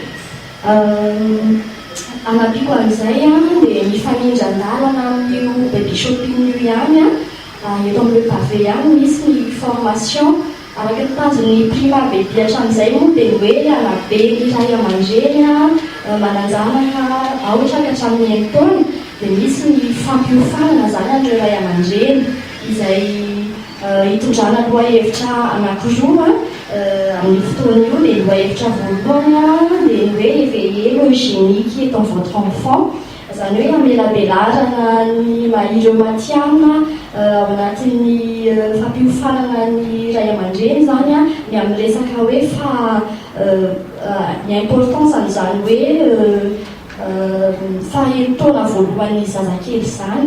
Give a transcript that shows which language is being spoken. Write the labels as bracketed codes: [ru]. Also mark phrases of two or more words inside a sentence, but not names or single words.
[mg] Anampiko an'izay dia mifanindran-dalana amin'io [en] baby shopping [mg] io ihany eto amin'ilay pavé ihany misy ny formation araka ny tanjon'ny primaire bebe hatramin'izay moa dia hoe anabe ny ray aman-dreny mananjanaka ohatra ka hatramin'ny haintaona. Dia misy ny fampiofanana zany an'ireo ray aman-dreny izay hitondrana lohahevitra anankiroa amin'ny fotoana io. Dia lohahevitra voalohany dia hoe [fr] éveiller le génie dans votre enfant, [mg] zany hoe amelabelarana ny ireo matihanina ao anatin'ny fampiofanana ny ray aman-dreny zany ny amin'ny resaka hoe ny importance an'izany hoe fahaenitaona voalohan'ny zazakely zany.